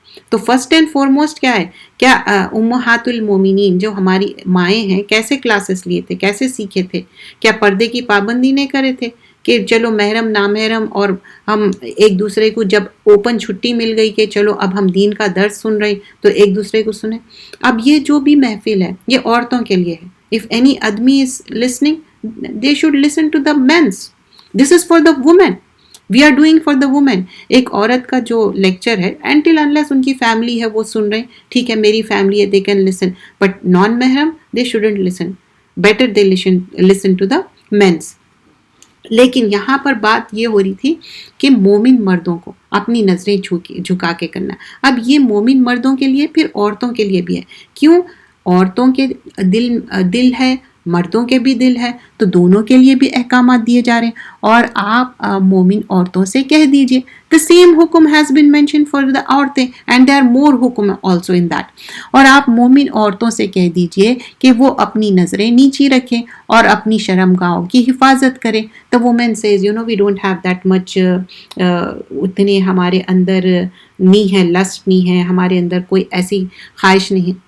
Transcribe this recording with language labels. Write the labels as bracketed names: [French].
[Urdu] تو [English] first and foremost [Urdu] کیا ہے, کیا امہات المومنین جو ہماری مائیں ہیں کیسے کلاسز لیے تھے, کیسے سیکھے تھے, کیا پردے کی پابندی نہیں کرے تھے کہ چلو محرم نامحرم اور ہم ایک دوسرے کو جب اوپن چھٹی مل گئی کہ چلو اب ہم دین کا درس سن رہے تو ایک دوسرے کو سنیں. اب یہ جو بھی محفل ہے یہ عورتوں کے لیے ہے. [English] If any آدمی is listening, they should listen to the men's. This is for the women. We are doing for the women. [Urdu] ایک عورت کا جو لیکچر ہے [English] until unless [Urdu] ان کی فیملی ہے وہ سن رہے ہیں, ٹھیک ہے میری فیملی ہے [English] they can listen, but non [Urdu] Muharram [English] they shouldn't listen. Better they listen to the men's. [Urdu] لیکن یہاں پر بات یہ ہو رہی تھی کہ مومن مردوں کو اپنی نظریں جھکا کے کرنا. اب یہ مومن مردوں کے لیے پھر عورتوں کے لیے بھی ہے. کیوں؟ عورتوں کے دل ہے, مردوں کے بھی دل ہے, تو دونوں کے لیے بھی احکامات دیے جا رہے ہیں. اور آپ مومن عورتوں سے کہہ دیجئے [English] the same حکم has been mentioned for the عورتیں and there are more حکم also in that. [Urdu] اور آپ مومن عورتوں سے کہہ دیجئے کہ وہ اپنی نظریں نیچی رکھیں اور اپنی شرمگاہوں کی حفاظت کریں. [English] The woman says we don't have that much [Urdu] اتنے ہمارے اندر نہیں ہے, لسٹ نہیں ہے, ہمارے اندر کوئی ایسی خواہش نہیں.